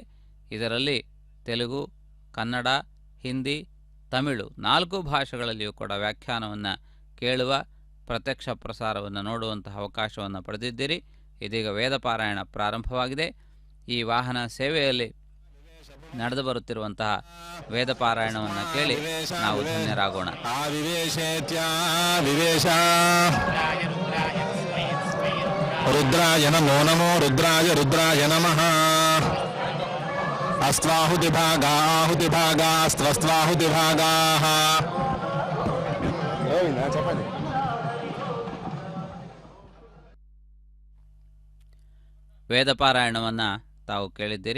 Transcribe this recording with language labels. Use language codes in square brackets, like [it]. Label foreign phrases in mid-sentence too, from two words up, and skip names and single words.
[kn] ಇದರಲ್ಲಿ ತೆಲುಗು, ಕನ್ನಡ, ಹಿಂದಿ, ತಮಿಳು 4 ಭಾಷೆಗಳಲ್ಲಿಯೂ ಕೂಡ ವ್ಯಾಖ್ಯಾನವನ್ನು ಕೇಳುವ, ಪ್ರತ್ಯಕ್ಷ ಪ್ರಸಾರವನ್ನು ನೋಡುವಂತಹ ಅವಕಾಶವನ್ನು ಪಡೆದಿದ್ದೀರಿ. ಇದೀಗ ವೇದಪಾರಾಯಣ ಪ್ರಾರಂಭವಾಗಿದೆ. ಈ ವಾಹನ ಸೇವೆಯಲ್ಲಿ ನಡೆದು ಬರುತ್ತಿರುವಂತಹ ವೇದಪಾರಾಯಣವನ್ನು ಕೇಳಿ ನಾವು ಧನ್ಯರಾಗೋಣ. [sa] ರುದ್ರಾಯ ನಮೋ ನಮೋ ರುದ್ರಾಯ ರುದ್ರಾಯ ನಮಃ. ಅಸ್ತ್ವಾಹುತಿಭಾಗಾ ಆಹುತಿಭಾಗಾ ಅಸ್ತ್ವಸ್ತ್ವಾಹುತಿಭಾಗಾಃ. [kn] ವೇದಪಾರಾಯಣವನ್ನು ತಾವು ಕೇಳಿದ್ದೀರಿ.